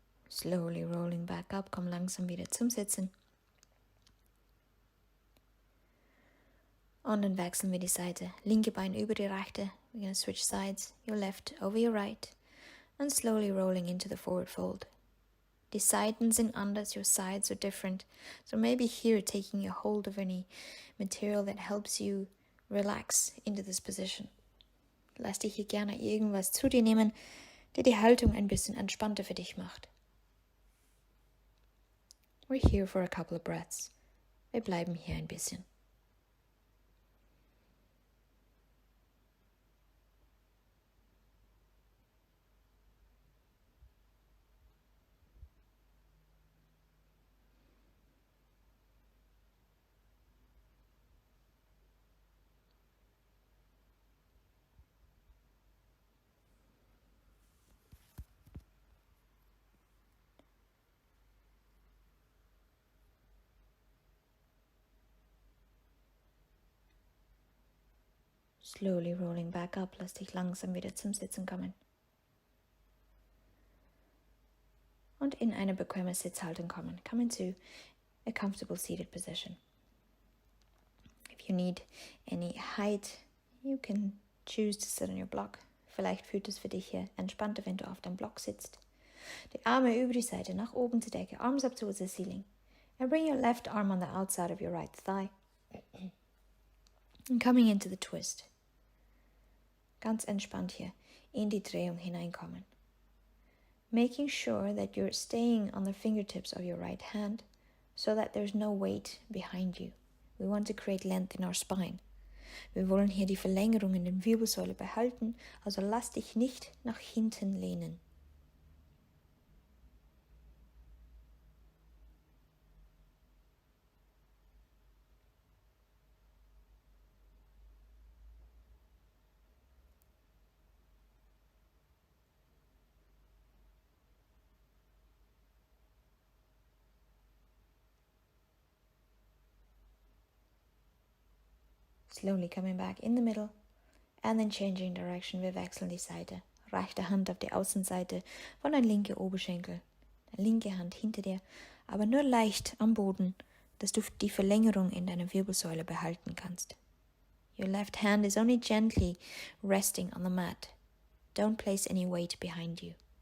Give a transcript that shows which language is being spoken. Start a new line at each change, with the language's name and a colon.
English: Slowly rolling back up,
German: komm langsam wieder zum Sitzen. Und dann wechseln wir die Seite. Linke Bein über die rechte.
English: We're going to switch sides. Your left over your right. And slowly rolling into the forward fold.
German: Die Seiten sind anders,
English: your sides are different. So maybe here taking a hold of any material that helps you relax into this position.
German: Lass dich hier gerne irgendwas zu dir nehmen, der die Haltung ein bisschen entspannter für dich macht.
English: We're here for a couple of breaths.
German: Wir bleiben hier ein bisschen.
English: Slowly rolling back up,
German: lass dich langsam wieder zum Sitzen kommen. Und in eine bequeme Sitzhaltung kommen.
English: Come into a comfortable seated position. If you need any height, you can choose to sit on your block.
German: Vielleicht fühlt es für dich hier entspannter, wenn du auf deinem Block sitzt. Die Arme über die Seite, nach oben zur Decke,
English: arms up towards the ceiling. And bring your left arm on the outside of your right thigh. And coming into the twist.
German: Ganz entspannt hier in die Drehung hineinkommen.
English: Making sure that you're staying on the fingertips of your right hand so that there's no weight behind you. We want to create length in our spine.
German: Wir wollen hier die Verlängerung in den Wirbelsäule behalten, also lass dich nicht nach hinten lehnen.
English: Slowly coming back in the middle and then changing direction.
German: Wir wechseln die Seite. Rechte Hand auf die Außenseite von deinem linken Oberschenkel. Deine linke Hand hinter dir, aber nur leicht am Boden, dass du die Verlängerung in deiner Wirbelsäule behalten kannst.
English: Your left hand is only gently resting on the mat. Don't place any weight behind you.